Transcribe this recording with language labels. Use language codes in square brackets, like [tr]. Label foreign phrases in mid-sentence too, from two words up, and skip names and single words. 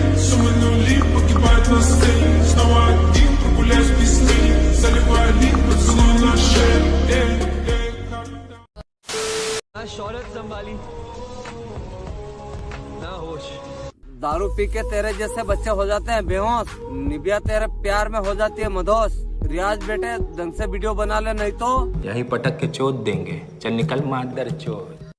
[ru] Суммы нули погибают на сцене. Снова один прогуляюсь без тени. Заливаю лик, поцелуй на шее. [hi] शौहरत संभाली ना होश। दारू पी के तेरे जैसे बच्चे हो जाते हैं बेहोश। निबिया तेरे प्यार में हो जाती है मदोश। रियाज बेटे ढंग से वीडियो बना ले, नहीं तो यही पटक के चोट देंगे। चल निकल मादर चोट।